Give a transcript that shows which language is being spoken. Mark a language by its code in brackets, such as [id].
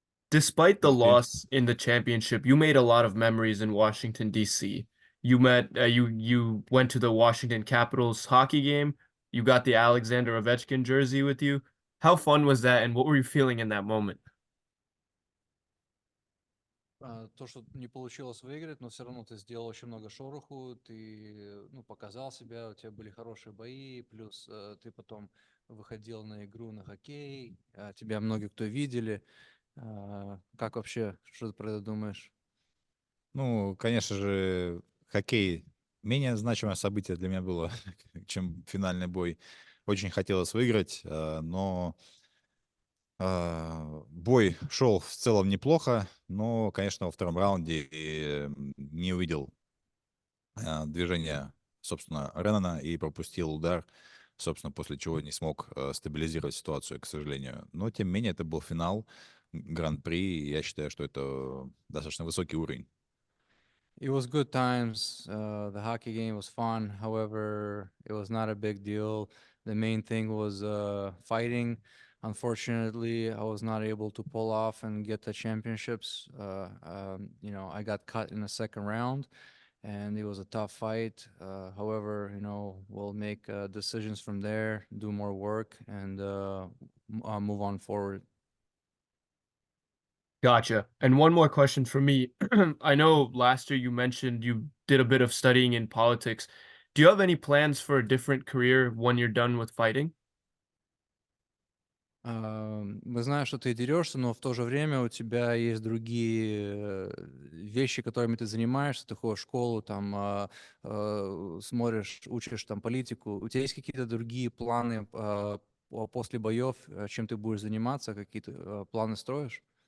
[en] Despite the Good to see you. loss in the championship, you made a lot of memories in Washington, D.C. You went to the Washington Capitals hockey game. You got the Alexander Ovechkin jersey with you. How fun was that, and what were you feeling in that moment? [ru] То, что не получилось выиграть, но все равно ты сделал очень много шороху, ты, ну, показал себя, у тебя были хорошие бои, плюс ты потом выходил на игру на хоккей, тебя многие кто видели. Как вообще, что ты про это думаешь? Ну, конечно же, хоккей менее значимое событие для меня было, чем финальный бой. Очень хотелось выиграть, но бой шел в целом неплохо, но, конечно, во втором раунде не увидел движения, собственно, Реннона и пропустил удар, собственно, после чего не смог стабилизировать ситуацию, к сожалению. Но, тем не менее, это был финал Гран-при, и я считаю, что это достаточно высокий уровень. [en] It was good times. The hockey game was fun. However, it was not a big deal. The main thing was fighting. Unfortunately, I was not able to pull off and get the championships. I got cut in the second round, and it was a tough fight. However, we'll make decisions from there, do more work, and move on forward. Gotcha. And one more question for me. I know last year you mentioned you did a bit of studying in politics. Do you have any plans for a different career when you're done with fighting? [ru] Мы знаем, что ты дерешься, но в то же время у тебя есть другие вещи, которыми ты занимаешься. Ты ходишь в школу, там смотришь, учишь там политику. У тебя есть какие-то другие планы после боев, чем ты будешь заниматься, какие-то планы строишь?